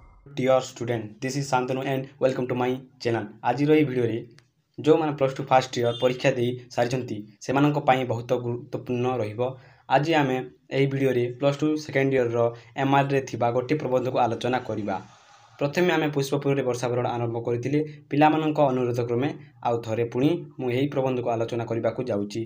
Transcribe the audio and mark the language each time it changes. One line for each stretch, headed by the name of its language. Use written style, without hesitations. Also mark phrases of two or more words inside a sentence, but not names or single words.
English: Dear student, this is Santanu and welcome to my channel.
Odia: ଆଜିର ଏହି ଭିଡ଼ିଓରେ ଯେଉଁମାନେ
English: plus two first year
Odia: ପରୀକ୍ଷା ଦେଇ ସାରିଛନ୍ତି ସେମାନଙ୍କ ପାଇଁ ବହୁତ ଗୁରୁତ୍ୱପୂର୍ଣ୍ଣ ରହିବ। ଆଜି ଆମେ ଏହି ଭିଡ଼ିଓରେ
English: plus two second yearର
Odia: MRରେ ଥିବା ଗୋଟିଏ ପ୍ରବନ୍ଧକୁ ଆଲୋଚନା କରିବା। ପ୍ରଥମେ ଆମେ ପୁଷ୍ପପୁରରେ ବର୍ଷାବରଣ ଆରମ୍ଭ କରିଥିଲେ ପିଲାମାନଙ୍କ ଅନୁରୋଧ କ୍ରମେ ଆଉ ଥରେ ପୁଣି ମୁଁ ଏହି ପ୍ରବନ୍ଧକୁ ଆଲୋଚନା କରିବାକୁ ଯାଉଛି।